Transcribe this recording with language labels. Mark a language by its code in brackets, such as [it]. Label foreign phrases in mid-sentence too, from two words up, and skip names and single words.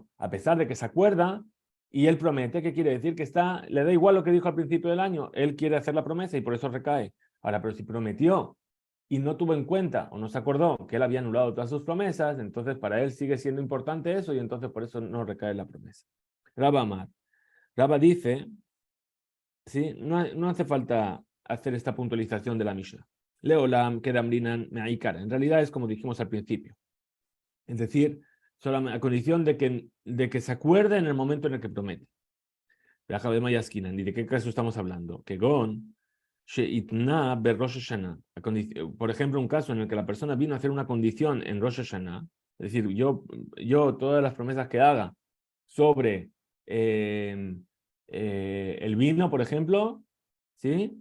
[es] A pesar de que se acuerda y él promete, ¿qué quiere decir? Que le da igual lo que dijo al principio del año, él quiere hacer la promesa y por eso recae. Ahora, pero si prometió y no tuvo en cuenta o no se acordó que él había anulado todas sus promesas, entonces para él sigue siendo importante eso y entonces por eso no recae la promesa. [arc] רבה אמר. [es] Rabba dice, ¿sí? No hace falta hacer esta puntualización de la Mishnah. [arc] Leolam, כדאמרינן מעיקרא. [es] En realidad es como dijimos al principio. Es decir, solamente a condición de que se acuerde en el momento en el que promete. ¿Y de qué caso estamos hablando? Que Gon, por ejemplo, un caso en el que la persona vino a hacer una condición en Rosh Hashanah, es decir, yo todas las promesas que haga sobre el vino, por ejemplo, ¿sí?